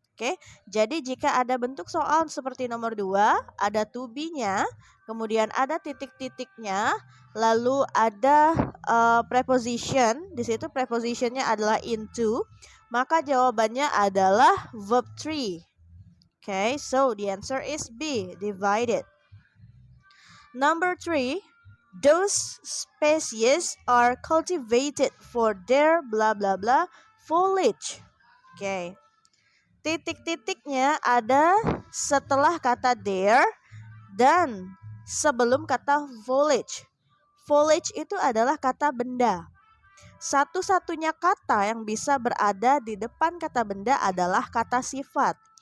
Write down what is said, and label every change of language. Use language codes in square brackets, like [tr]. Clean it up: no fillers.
[id] Oke, jadi jika ada bentuk soal seperti nomor 2, ada to be-nya, kemudian ada titik-titiknya, lalu ada preposition, di situ prepositionnya adalah into, maka jawabannya adalah verb 3. [en] Okay, so the answer is B, divided. Number 3, those species are cultivated for their blah blah blah foliage. Okay. [id] Titik-titiknya ada setelah kata there dan sebelum kata foliage. Foliage itu adalah kata benda. Satu-satunya kata yang bisa berada di depan kata benda adalah kata sifat.